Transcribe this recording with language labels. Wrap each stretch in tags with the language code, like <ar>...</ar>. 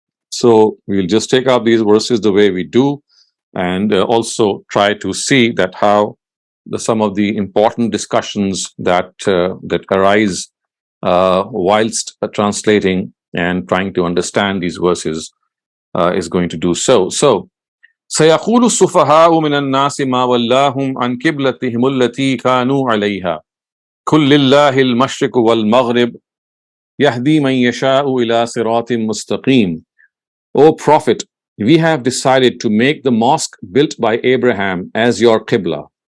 <en>So we'll just take up these verses the way we do, and also try to see that how some of the important discussions that arise whilst translating and trying to understand these verses is going to do so.</en> <ar>So, سيقول السفهاء من الناس ما ولاهم عن قبلتهم التي كانوا عليها قل لله المشرق والمغرب يهدي من يشاء إلى صراط مستقيم.</ar> <en>O Prophet, we have decided to make the mosque built by Abraham as your qibla.</en>